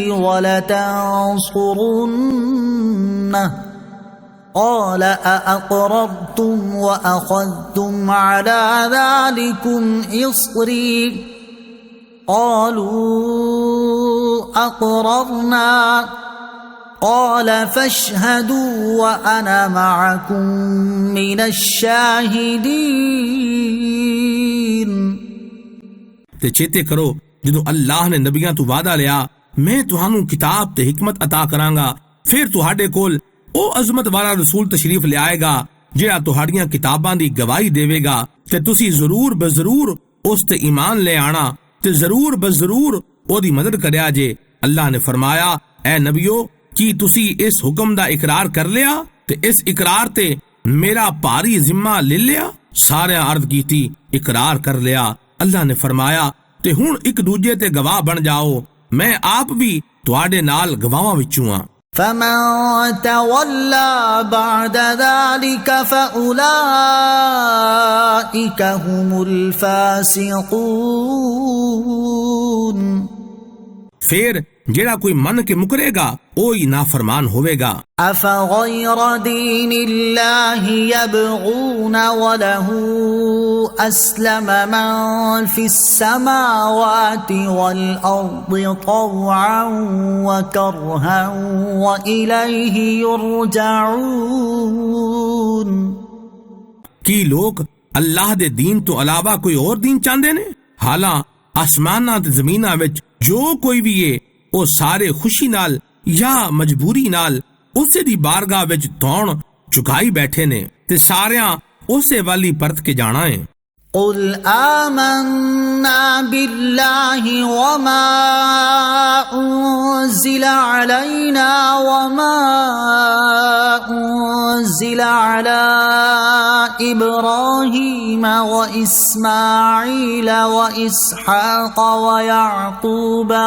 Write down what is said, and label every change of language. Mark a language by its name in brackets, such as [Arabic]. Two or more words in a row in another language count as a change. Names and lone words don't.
[Arabic] ولتنصرنه قال أأقررتم وأخذتم على ذلكم إصري قالوا أقررنا قال فاشهدوا وأنا معكم من الشاهدين [Punjabi] ਤੇ ਚੇਤੇ ਕਰੋ ਜਦੋਂ ਅੱਲਾਹ ਨੇ ਨਬੀਆਂ ਤੋਂ ਵਾਅਦਾ ਲਿਆ ਮੈਂ ਤੁਹਾਨੂੰ ਕਿਤਾਬ ਤੇ ਹਕਮਤ عطا ਕਰਾਂਗਾ, ਫਿਰ ਤੁਹਾਡੇ ਕੋਲ ਉਹ ਅਜ਼ਮਤ ਵਾਲਾ ਰਸੂਲ ਤਸ਼ਰੀਫ ਲਿਆਏਗਾ ਜਿਹੜਾ ਤੁਹਾਡੀਆਂ ਕਿਤਾਬਾਂ ਦੀ ਗਵਾਹੀ ਦੇਵੇਗਾ ਤੇ ਤੁਸੀਂ ਜ਼ਰੂਰ ਬਜ਼ਰੂਰ ਉਸ ਤੇ ਈਮਾਨ ਲੈ ਆਣਾ ਤੇ ਜ਼ਰੂਰ ਬਜ਼ਰੂਰ ਉਹਦੀ ਮਦਦ ਕਰਿਆ ਜੇ। ਅੱਲਾਹ ਨੇ ਫਰਮਾਇਆ, ਐ ਨਬੀਓ ਕੀ ਤੁਸੀਂ ਇਸ ਹੁਕਮ ਦਾ ਇਕਰਾਰ ਕਰ ਲਿਆ ਤੇ ਇਸ ਇਕਰਾਰ ਤੇ ਮੇਰਾ ਭਾਰੀ ਜ਼ਿੰਮਾ ਲੈ ਲਿਆ? ਸਾਰਿਆਂ ਅਰਜ਼ ਕੀਤੀ ਇਕਰਾਰ ਕਰ ਲਿਆ। ਅੱਲਾਹ ਨੇ ਫਰਮਾਇਆ, ਤੇ ਹੁਣ ਇੱਕ ਦੂਜੇ ਤੇ ਗਵਾਹ ਬਣ ਜਾਓ, ਮੈਂ ਆਪ ਵੀ ਤੁਹਾਡੇ ਨਾਲ ਗਵਾਹਾਂ ਵਿੱਚੋਂ ਆ। [Arabic] فمن تولى بعد ذلك فأولئك هم الفاسقون। [Punjabi] ਫਿਰ ਜਿਹੜਾ ਕੋਈ ਮੰਨ ਕੇ ਮੁਕਰੇਗਾ ਉਹ ਹੀ ਨਾਫਰਮਾਨ ਹੋਵੇਗਾ। [Arabic] أفغير دين الله يبغون وله أسلم من في السماوات والأرض طوعا وكرها وإليه يرجعون। [Punjabi] ਕੀ ਲੋਕ ਅੱਲਾਹ ਦੇ ਦੀਨ ਤੋਂ ਇਲਾਵਾ ਕੋਈ ਹੋਰ ਦੀਨ ਚਾਹੁੰਦੇ ਨੇ? ਹਾਲਾਂ ਆਸਮਾਨਾਂ ਤੇ ਜ਼ਮੀਨਾਂ ਵਿੱਚ ਜੋ ਕੋਈ ਵੀ ਏ ਉਹ ਸਾਰੇ ਖੁਸ਼ੀ ਨਾਲ ਜਾਂ ਮਜਬੂਰੀ ਨਾਲ ਉਸੇ ਦੀ ਬਾਰਗਾਹ ਵਿੱਚ ਧੌਣ ਝੁਕਾਈ ਬੈਠੇ ਨੇ ਤੇ ਸਾਰਿਆਂ ਉਸੇ ਵੱਲ ਹੀ ਪਰਤ ਕੇ ਜਾਣਾ ਏ। [Arabic] قل آمنا بالله وما أنزل علينا وما أنزل على إبراهيم وإسماعيل وإسحاق ويعقوب